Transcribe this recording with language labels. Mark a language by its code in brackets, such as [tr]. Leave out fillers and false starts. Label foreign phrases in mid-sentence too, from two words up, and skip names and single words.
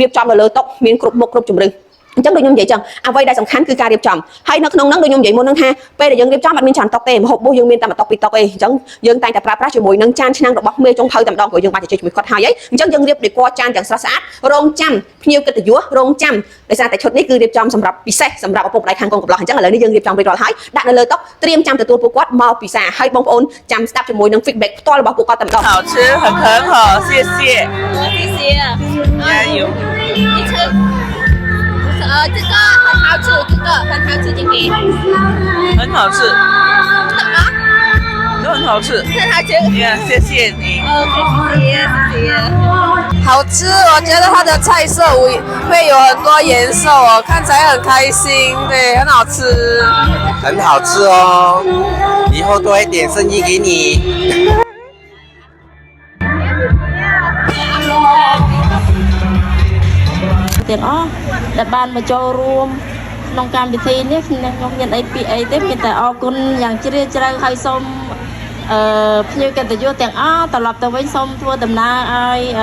[km] បចំនៅលើតុមានគ្រប់មុខគ្រប់ជម្រើសអញ្ចឹងដូចខ្ញុំនិយាយចឹងអ្វីដែលសំខាន់គឺការរៀបចំហើយនៅក្នុងហ្នឹងដូចខ្ញុំនិយាយមុនហ្នឹងថាពេលដែលយើងរៀបចំអត់មានច្រើនតុកទេម្ហូបរបស់យើងមានតែ1តុក2តុកទេអញ្ចឹងយើងតែងតែប្រើប្រាស់ជាមួយនឹងចានឆ្នាំងរបស់មេចុងភៅតែម្ដងព្រោះយើងបានជជែកជាមួយគាត់ហើយអញ្ចឹងយើងរៀបដេកចានយ៉ាងស្រស់ស្អាតរងចាំភ្ញៀវកិត្តិយសរងចាំដោយសារតែឈុតនេះគឺរៀបចំសម្រាប់ពិសេសសម្រាប់ឪពុកម្ដាយខាងកូនកំឡោះអញ្ចឹងឥឡូវនេះយើងរៀបចំរួចរាល់ហើយដាក់នៅលើតុត្រៀមចាំទទួលពួកគាត់មកពិសាហើយបងប្អូនចាំស្ដាប់ជាមួយនឹង feedback ផ្ទាល់របស់ពួកគាត់តែម្ដង [zh] 好吃很好谢谢谢谢加油你吃这个很好吃这个很好吃这个很好吃什么都很好吃很好吃谢谢你谢谢好吃，我觉得它的菜色会有很多颜色哦，看起来很开心，对，很好吃。很好吃哦，以后多一点生意给你。 [km] ទាំងអស់ដែលបានមកចូលរួមក្នុងកម្មវិធីនេះខ្ញុំមានអីពីអីទេមានតែអរគុណយ៉ាងជ្រាលជ្រៅហើយសូមភ្ញៀវកិត្តិយសទាំងអស់ត្រឡប់ទៅវិញសូមធ្វើដំណើរឲ្យមានសុវត្ថិភាពទាំងអស់គ្នាចាអរគុណច្រើន